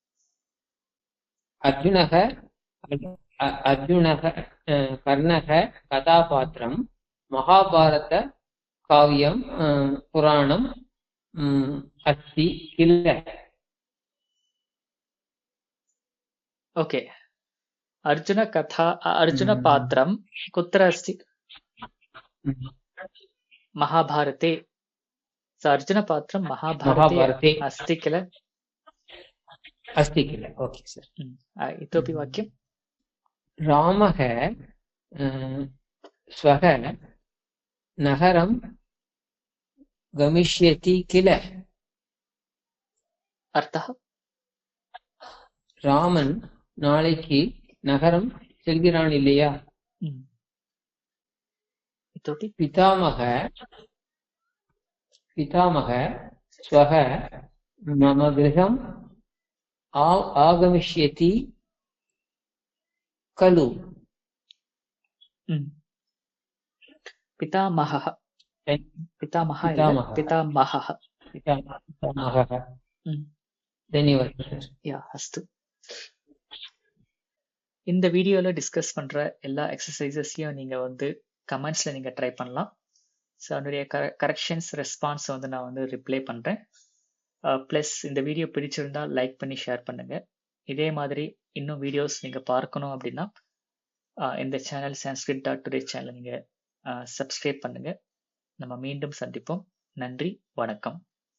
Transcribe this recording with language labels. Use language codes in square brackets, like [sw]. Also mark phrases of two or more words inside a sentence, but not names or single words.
[sa] अर्जुनः कर्णः कथापात्रम् महाभारत काव्यम् पुराणम् अस्ति किल. ओके, अर्जुन पात्रम् कुत्र अस्ति महाभारते. अर्जुन पात्रम् महाभारते अस्ति किल. अस्ति किल. [en] okay sir. [sa] इतोपि वाक्यं रामः स्वः नगरं गमिष्यति किल. अर्थः [ta] ராமன் நாளைக்கு நகரம் செல்கிறான் இல்லையா. [sa] इतोपि पितामह स्वः मम गृहं आगमिष्यति खलु. पितामहः धन्यवाद. अस्तु. [ta] இந்த வீடியோல டிஸ்கஸ் பண்ற எல்லா எக்ஸசைசஸையும் நீங்க கமெண்ட்ஸ்ல நீங்க ட்ரை பண்ணலாம். ஸோ அதனுடைய [en] corrections response [ta] நான் ரிப்ளை பண்றேன். ப்ளஸ் இந்த வீடியோ பிடிச்சிருந்தா லைக் பண்ணி ஷேர் பண்ணுங்க. இதே மாதிரி இன்னும் வீடியோஸ் நீங்க பார்க்கணும் அப்படின்னா இந்த சேனல் sanskrit.today சேனல் நீங்க சப்ஸ்கிரைப் பண்ணுங்க. நம்ம மீண்டும் சந்திப்போம். நன்றி, வணக்கம்.